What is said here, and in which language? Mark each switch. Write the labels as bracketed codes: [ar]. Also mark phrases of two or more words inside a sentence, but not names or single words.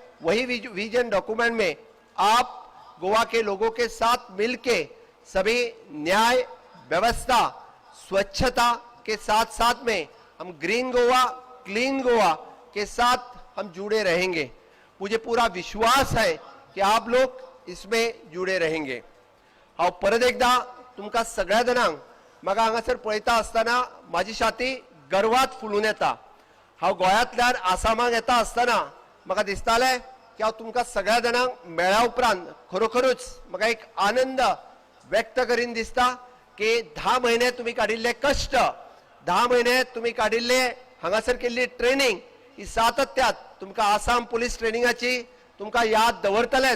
[hi] वही [en] vision document [hi] में आप गोवा के लोगों के साथ मिलके सभी न्याय व्यवस्था स्वच्छता के साथ साथ में हम [en] green Goa clean Goa [hi] के साथ हम जुड़े रहेंगे। मुझे पूरा विश्वास है कि आप लोग इसमें जुड़े रहेंगे। [kok] हांव परत एकदा तुमकां सगळ्या जाणांक म्हाका हांगासर पळयता आसतना म्हाजी छाती गर्वात फुलून येता। हांव गोंयांतल्यान आसामाक येता आसतना म्हाका दिसतालें की हांव तुमकां सगळ्या जाणांक मेळ्ळ्या उपरांत खरोखरूच म्हाका एक आनंद व्यक्त करीन दिसता की 10 म्हयने तुम्ही काडिल्ले कश्ट, 10 म्हयने तुम्ही काडिल्ले हांगासर केल्ली ट्रेनिंग, ही सातत्यात तुमकां आसाम पुलीस ट्रेनिंगाची तुमकां याद दवरतलेच।